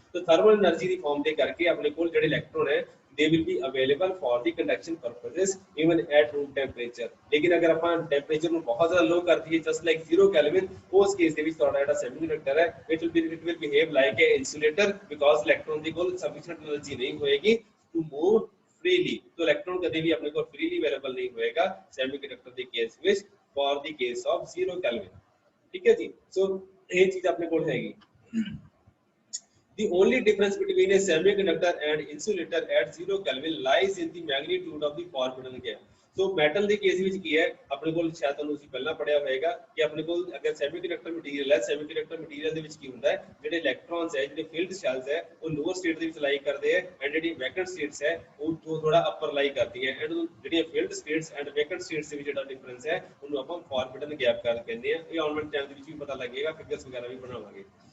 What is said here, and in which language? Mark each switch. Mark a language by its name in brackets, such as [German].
[English] तो thermal energy [Punjabi] ਦੀ farm ਦੇ ਕਰਕੇ ਆਪਣੇ ਕੋਲ ਜਿਹੜੇ ਇਲੈਕਟ੍ਰੋਨ ਹੈ [English] they will be available for the conduction purposes even at room temperature। [Punjabi] लेकिन अगर ਆਪਾਂ ਟੈਂਪਰੇਚਰ ਨੂੰ ਬਹੁਤ ਜ਼ਿਆਦਾ ਲੋ ਕਰ ਦਈਏ [English] just like 0 Kelvin, [Punjabi] ਉਸ ਕੇਸ ਦੇ ਵਿੱਚ ਤੁਹਾਡਾ ਜਿਹੜਾ ਸੈਮੀਕੰਡਕਟਰ ਹੈ [English] it will behave like a insulator [Punjabi] because electron ਦੀ ਕੋਲ sufficient energy ਨਹੀਂ ਹੋਏਗੀ [English] to move freely। [Hindi] तो इलेक्ट्रॉन कभी भी अपने को freely अवेलेबल नहीं होएगा सेमीकंडक्टर के केस में for the case of 0 kelvin. ठीक है जी। सो ये चीज अपने को हैगी। [English] The only difference between a semiconductor and insulator at 0 Kelvin lies in the magnitude of the forbidden gap। [Punjabi] So metal ਦੇ ਕੇਸ ਵਿੱਚ ਕੀ ਹੈ, ਆਪਣੇ ਕੋਲ ਸ਼ਾਇਦ ਤੁਹਾਨੂੰ ਤੁਸੀਂ ਪਹਿਲਾਂ ਪੜਿਆ ਹੋਏਗਾ ਕਿ ਆਪਣੇ ਕੋਲ ਅਗਰ ਸੈਮੀਕੰਡਕਟਰ ਮਟੀਰੀਅਲ ਹੈ, ਸੈਮੀਕੰਡਕਟਰ ਮਟੀਰੀਅਲ ਦੇ ਵਿੱਚ ਕੀ ਹੁੰਦਾ ਹੈ, ਜਿਹੜੇ ਇਲੈਕਟ੍ਰੋਨਸ ਹੈ, ਜਿਹੜੇ ਫੀਲਡ ਸ਼ੈਲਸ ਹੈ ਉਹ ਲੋਅਰ ਸਟੇਟ ਦੇ ਵਿੱਚ ਲਾਈ ਕਰਦੇ ਹੈ, ਐਂਡ ਜਿਹੜੀ ਵੈਕੈਂਟ ਸਟੇਟਸ ਹੈ ਉਹ ਥੋੜਾ ਅਪਰ ਲਾਈ ਕਰਦੀਆਂ, ਐਂਡ ਜਿਹੜੀਆਂ ਫੀਲਡ ਸਟੇਟਸ ਐਂਡ ਵੈਕੈਂਟ ਸਟੇਟਸ ਦੇ ਵਿੱਚ ਜਿਹੜਾ ਡਿਫਰੈਂਸ ਹੈ ਉਹਨੂੰ ਆਪਾਂ ਫੋਰਬਿਡਨ ਗੈਪ ਕਹਿੰਦੇ ਆ। ਇਹ ਆਉਣ ਵਾਲੇ ਟਾਈਮ ਦੇ ਵਿੱਚ ਵੀ ਪਤਾ ਲੱਗੇਗਾ, ਫਿਗਰਸ ਵਗੈਰਾ ਵੀ ਬਣਾਵਾਂਗੇ।